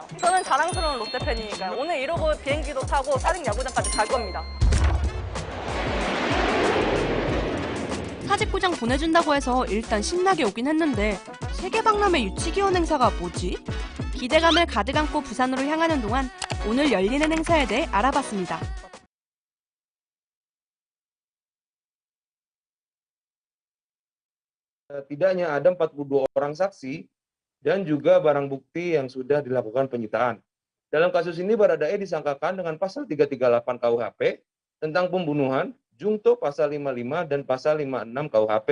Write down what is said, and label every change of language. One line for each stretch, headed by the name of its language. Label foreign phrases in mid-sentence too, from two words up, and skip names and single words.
Korean: 저는 자랑스러운 롯데팬이니까요. 오늘 이러고 비행기도 타고 사직 야구장까지 갈 겁니다. 사직구장 보내준다고 해서 일단 신나게 오긴 했는데 세계박람회 유치기원 행사가 뭐지? 기대감을 가득 안고 부산으로 향하는 동안 오늘 열리는 행사에 대해 알아봤습니다.
Indonesian: Tidaknya ada 42 orang saksi dan juga barang bukti yang sudah dilakukan penyitaan. Dalam kasus ini Baradae disangkakan dengan pasal 338 KUHP tentang pembunuhan, Jungto pasal 55 dan pasal 56 KUHP.